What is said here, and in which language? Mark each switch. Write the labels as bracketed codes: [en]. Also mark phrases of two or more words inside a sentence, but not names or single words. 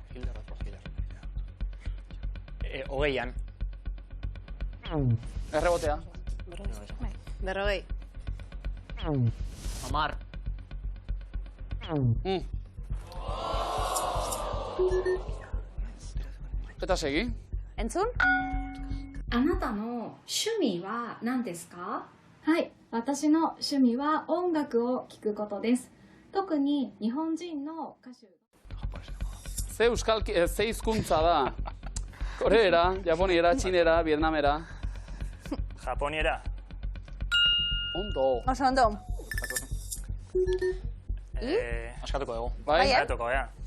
[eu] Hogeian. Errebotea. Berrogei. Amar. Eta segi? Entzun? [ja] あなたの趣味は何ですか？はい、私の趣味は音楽を聴くことです。特に日本人の歌手。 [eu] Ze hizkuntza da? Koreera, japoniera, txinera, vietnamera. Japoniera. Ondo. Oso ondo. Askatuko dugu. Bai? Askatuko, ja.